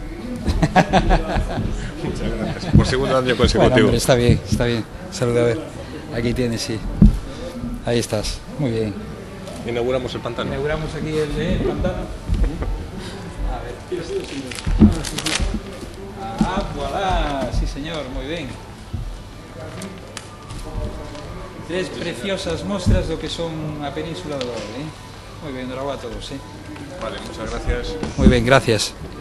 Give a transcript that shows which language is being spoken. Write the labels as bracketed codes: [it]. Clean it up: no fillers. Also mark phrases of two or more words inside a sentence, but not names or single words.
[es] Muchas gracias. Por segundo año consecutivo. Bueno, hombre, está bien. Saluda, a ver. Aquí tienes, sí. Ahí estás. Muy bien. Inauguramos el pantano. Inauguramos aquí el pantano. A ver. Ah, voilà, sí señor, [gl] moi ben. Tres preciosas mostras do que son a Península do Grove, Moi ben, bravo a todos, [es] Vale, muchas gracias. [gl] Moi ben, gracias.